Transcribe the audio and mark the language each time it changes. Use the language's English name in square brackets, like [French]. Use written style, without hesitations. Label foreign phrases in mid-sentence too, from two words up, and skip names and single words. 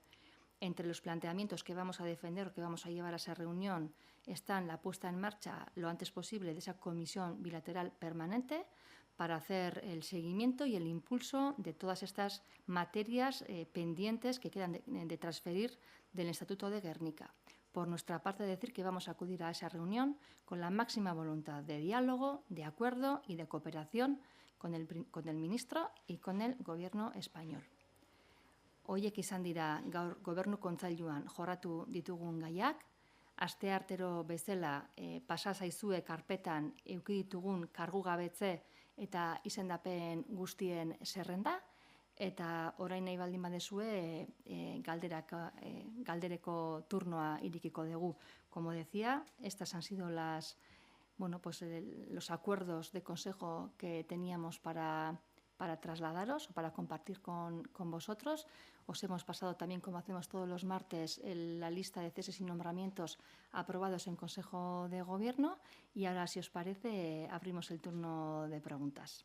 [Spanish] Entre los planteamientos que vamos a defender o que vamos a llevar a esa reunión están la puesta en marcha lo antes posible de esa comisión bilateral permanente para hacer el seguimiento y el impulso de todas estas materias pendientes que quedan de transferir del Estatuto de Gernika. Por nuestra parte, decir que vamos a acudir a esa reunión con la máxima voluntad de diálogo, de acuerdo y de cooperación con el ministro y con el Gobierno español. [Basque] Horiek izan dira gaur Gobernu Kontseiluan jorratu ditugun gaiak, asteartero bezala pasa zaizue karpetan eduki ditugun kargugabetze eta izendapen guztien zerrenda, eta orain nahi baldin badezue galdereko turnoa irekiko dugu. [Spanish] Como decía, estas han sido los acuerdos de consejo que teníamos para trasladaros o para compartir con vosotros. Os hemos pasado también, como hacemos todos los martes, la lista de ceses y nombramientos aprobados en Consejo de Gobierno y ahora, si os parece, abrimos el turno de preguntas.